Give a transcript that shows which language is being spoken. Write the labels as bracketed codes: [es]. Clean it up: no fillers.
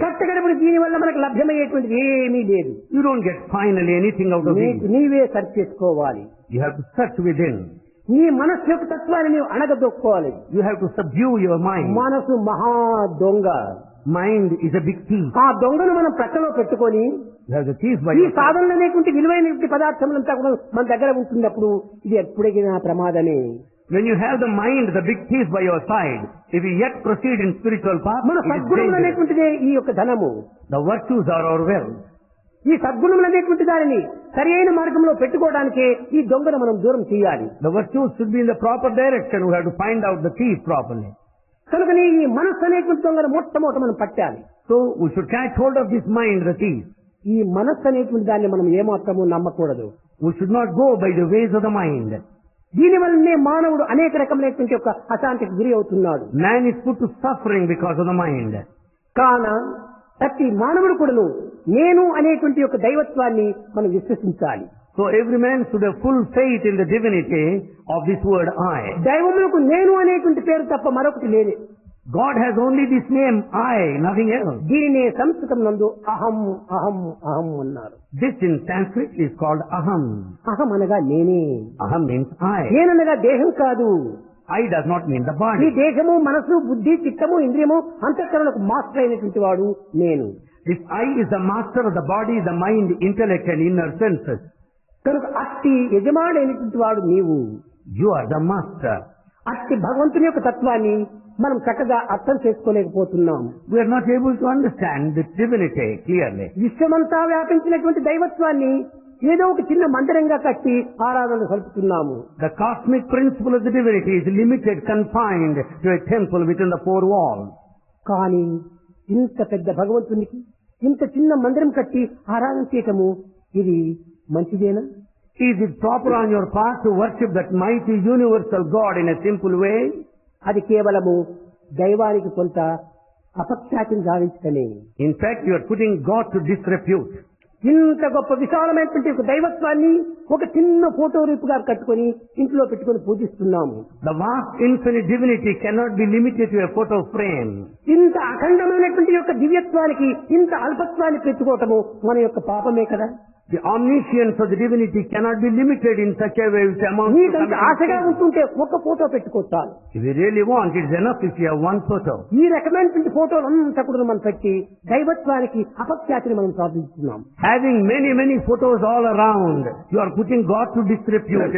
[te] కట్టగడపడి దీని వల్ల మనకు లభ్యమయ్యేటువంటిది ఏమీ లేదు. [en] You don't get finally anything out of it. [te] నీవే సెర్చ్ చేసుకోవాలి. [en] You have to search within. [te] నీ మనస్సు యొక్క తత్వాన్ని నీవు అణగదొక్కోవాలి. [en] You have to subdue your mind. [te] మనసు మహా దొంగ. [en] Mind is a big thief. [te] ఆ దొంగను మనం ప్రక్కలో పెట్టుకొని [en] You have the thief by [te] ఈ [en] your side. [te] సాధనలు అనేటువంటి విలువైన పదార్థములంతా కూడా మన దగ్గర ఉంటున్నప్పుడు ఇది ఎప్పుడైనా ప్రమాదమే. [en] When you have the mind, the big thief by your side, if you yet proceed in spiritual path, [te] మన [en] it is [te] సద్గుణములు [en] dangerous. [te] అనేటువంటిదే ఈ యొక్క ధనము. [en] The virtues are our wealth. [te] ఈ సద్గుణములు అనేటువంటి దానిని సరి అయిన మార్గంలో పెట్టుకోవడానికే ఈ దొంగను మనం దూరం చేయాలి. [en] The virtues should be in the proper direction. We have to find out the thief properly. [te] కనుకనే ఈ మనస్సు అనేటువంటి దొంగను మొట్టమొదట మనం పట్టాలి. [en] So we should catch hold of this mind, the thief. [te] ఈ మనస్సు అనేటువంటి దాన్ని మనం ఏమాత్రము నమ్మకూడదు. [en] We should not go by the ways of the mind. [te] దీని వల్లనే మానవుడు అనేక రకమైనటువంటి యొక్క అశాంతికి గురి అవుతున్నాడు. [en] Man is put to suffering because of the mind. [te] కాన ప్రతి మానవుడు కూడాను నేను అనేటువంటి యొక్క దైవత్వాన్ని మనం విశ్వసించాలి. [en] So every man should have full faith in the divinity of this word I. [te] దైవములకు నేను అనేటువంటి పేరు తప్ప మరొకటి లేదు. [en] God has only this name I, nothing else. [te] దీనినే సంస్కృతం నందు అహం అహం అహం అన్నారు. [en] This in Sanskrit is called aham. [te] అహం అనగా నేనే. [en] Aham means I. [te] నేననగా దేహం కాదు. [en] I does not mean the [te] ఈ [en] body. [te] దేహము, మనసు, బుద్ధి, చిత్తము, ఇంద్రియము, అంతఃకరణకు మాస్టర్ అయినటువంటి వాడు నేను. [en] This I is the master of the body, the mind, intellect and inner senses. [te] కనుక అట్టి యజమానైనటువంటి వాడు నీవు. [en] You are the master. [te] అట్టి భగవంతుని యొక్క తత్వాన్ని మనం చక్కగా అర్థం చేసుకోలేకపోతున్నాం. [en] We are not able to understand the divinity clearly. [te] విశ్వమంతా వ్యాపించినటువంటి దైవత్వాన్ని ఏదో ఒక చిన్న మందిరంగా కట్టి ఆరాధన సలుపుతున్నాము. [en] The cosmic principle of the divinity is limited, confined to a temple within the four walls. [te] కానీ ఇంత పెద్ద భగవంతునికి ఇంత చిన్న మందిరం కట్టి ఆరాధన చేయటము ఇది మంచిదేనా? [en] Is it proper on your part to worship that mighty universal God in a simple way? [te] అది కేవలము దైవానికి కొంత అపఖ్యాతిని గావించటమే. [en] In fact, you are putting God to disrepute. [te] ఇంత గొప్ప విశాలమైనటువంటి ఒక దైవత్వాన్ని ఒక చిన్న ఫోటో రూపుగా కట్టుకొని ఇంట్లో పెట్టుకొని పూజిస్తున్నాము. [en] The vast infinite divinity cannot be limited to a photo frame. [te] ఇంత అఖండమైనటువంటి యొక్క దివ్యత్వానికి ఇంత అల్పత్వాన్ని పెట్టుకోవటము మన యొక్క పాపమే కదా. [en] The omniscience of the divinity cannot be limited in such a way which amounts to [te] నీకంత [en] committing [te] ఆశగా [en] sin. [te] ఉంటుంటే ఒక ఫోటో పెట్టుకోవచ్చు. [en] If you really want, it's enough if you have one photo. [te] ఈ రకమైనటువంటి ఫోటోలు అంతా కూడా మనం పెట్టి దైవత్వానికి అపఖ్యాతిని మనం సాధిస్తున్నాం. [en] Having many photos all around, you are putting God to disrepute.